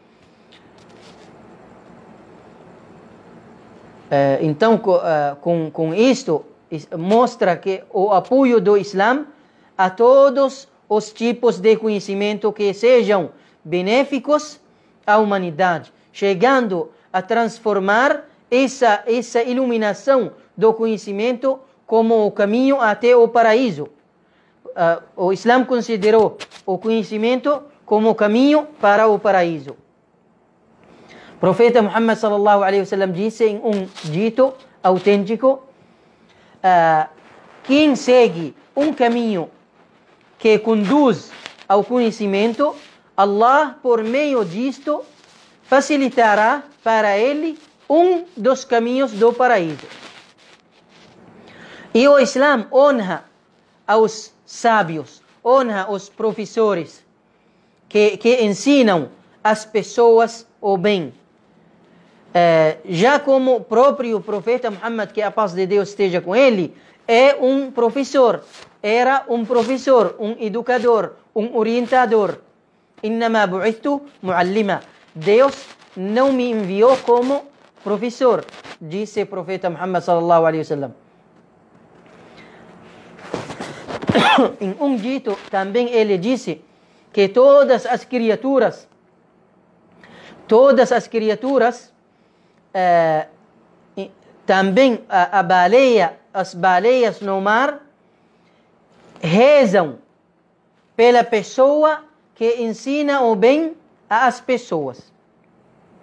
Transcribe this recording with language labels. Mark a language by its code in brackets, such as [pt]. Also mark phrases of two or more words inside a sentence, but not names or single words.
[pt] Então, com isto, mostra que o apoio do Islã a todos os tipos de conhecimento que sejam benéficos à humanidade, chegando a transformar essa iluminação do conhecimento como o caminho até o paraíso. O Islã considerou o conhecimento como o caminho para o paraíso. O profeta Muhammad [ar] صلى الله عليه وسلم [pt] disse em um dito autêntico: quem segue um caminho que conduz ao conhecimento, Allah, por meio disto, facilitará para ele um dos caminhos do paraíso. E o Islã honra aos sábios, honra os professores que ensinam as pessoas o bem. Já como o próprio profeta Muhammad, que a paz de Deus esteja com ele, é um professor, era um professor, um educador, um orientador. [ar] إنما بعثت معلما. [pt] Deus não me enviou como professor, disse o profeta Muhammad [ar] صلى الله عليه وسلم. [pt] Em um dito também ele disse que todas as criaturas, também as baleias no mar, rezam pela pessoa que ensina o bem às pessoas.